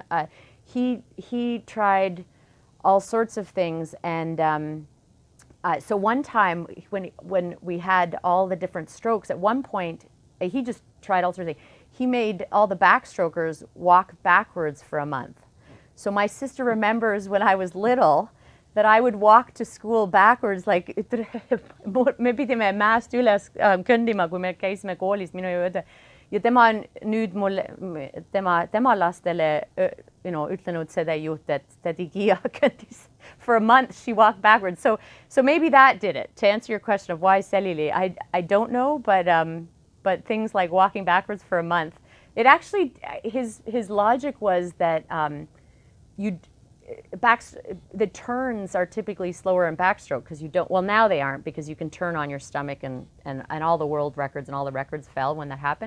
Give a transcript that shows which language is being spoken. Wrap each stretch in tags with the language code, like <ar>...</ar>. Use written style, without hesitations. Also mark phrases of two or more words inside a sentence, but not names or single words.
<en>He tried all sorts of things, and so one time when we had all the different strokes, at one point he just tried all sorts of things. He made all the backstrokers walk backwards for a month. So my sister remembers when I was little that I would walk to school backwards, like</en> <et>me pidime mäest üles kõndima, kui me käisime koolis, minu õde. Ja tema on nüüd mulle, tema lastele ütlenud seda jutt, et tädi Kiia kõndis.</et> <en>For a month she walked backwards. So maybe that did it. To answer your question of why selili, I don't know, but things like walking backwards for a month, it actually, his logic was that the turns are typically slower in backstroke because you don't, well now they aren't, because you can turn on your stomach, and all the world records and all the records fell when that happened.</en>